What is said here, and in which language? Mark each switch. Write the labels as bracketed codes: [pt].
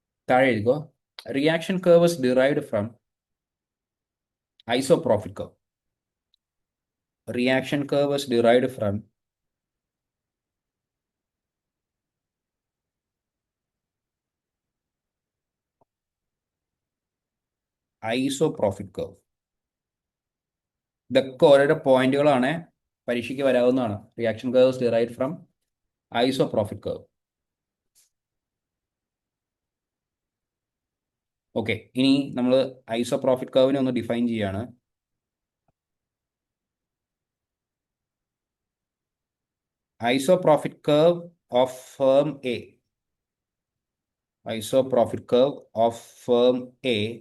[ml] താഴെ എഴുതിക്കോ: [en] Reaction curve is derived from isoprophic curve. Reaction curve is derived from isoprophic curve. [ml] ഇതൊക്കെ ഓരോരോ പോയിന്റുകളാണ്, പരീക്ഷയ്ക്ക് വരാവുന്നതാണ്. [en] Reaction curve is derived from isoprophic curve. [ml] Okay, ഇനി നമ്മൾ ഐസോപ്രോഫിറ്റ് കർവിനെ ഒന്ന് ഡിഫൈൻ ചെയ്യാണ്. [en] Isoprophic curve of firm A. Isoprophic curve of firm A